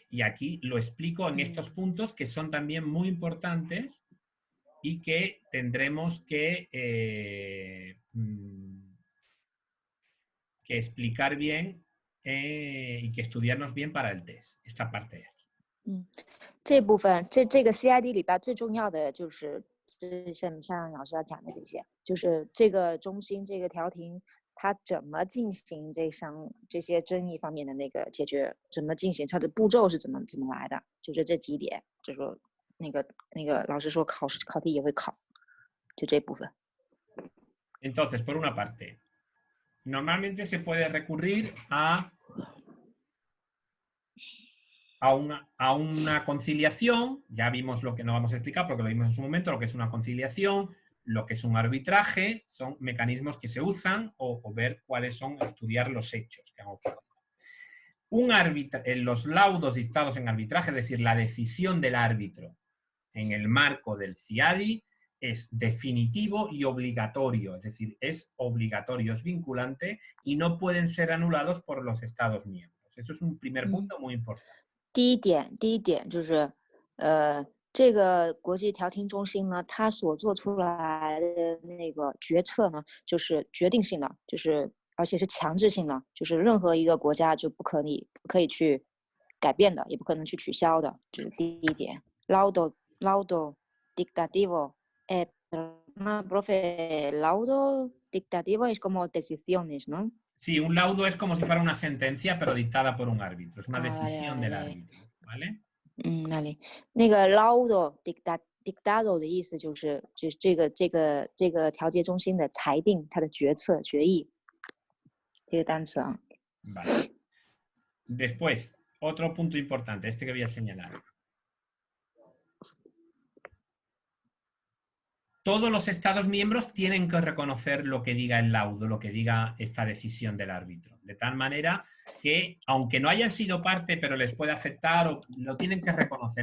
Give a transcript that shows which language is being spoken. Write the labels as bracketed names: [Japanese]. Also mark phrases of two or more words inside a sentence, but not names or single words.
[Spanish] Y aquí lo explico en estos puntos que son también muy importantes y que tendremos que explicar bien y que estudiarnos bien para el test, esta parte de aquí. [Chinese] 这部分这个 CID 里边最重要的就是像老师要讲的这些，就是这个中心这个调停它怎么进行这些争议方面的那个解决，怎么进行，它的步骤是怎么来的，就是这几点，就说那个老师说考题也会考，就这部分。 [Spanish] Entonces, por una parte, normalmente se puede recurrir a una conciliación. Ya vimos lo que no vamos a explicar porque lo vimos en su momento, lo que es una conciliación, lo que es un arbitraje, son mecanismos que se usan o ver cuáles son, estudiar los hechos que han ocurrido. Los laudos dictados en arbitraje, es decir, la decisión del árbitro en el marco del CIADI, es definitivo y obligatorio, es decir, es obligatorio, es vinculante y no pueden ser anulados por los Estados miembros. Eso es un primer punto muy importante. [Chinese] 第一点就是，这个国际调停中心呢，它所做出来的那个决策呢，就是决定性的，就是而且是强制性的，就是任何一个国家就不可以去改变的，也不可能去取消的，这是第一点。 [Spanish] Laudo dictativo. No, profe, laudo dictativo es como decisiones, ¿no? Sí, un laudo es como si fuera una sentencia, pero dictada por un árbitro. Es una decisión del árbitro, ¿vale? Vale. [Chinese] 那个 [Spanish] laudo dictado [Chinese] 的意思就是这个调解中心的裁定，它的决策决议，这个单词啊。 [Spanish] Vale. Después, otro punto importante, este que voy a señalar. Todos los Estados miembros tienen que reconocer lo que diga el laudo, lo que diga esta decisión del árbitro. De tal manera que, aunque no hayan sido parte, pero les puede afectar, lo tienen que reconocer.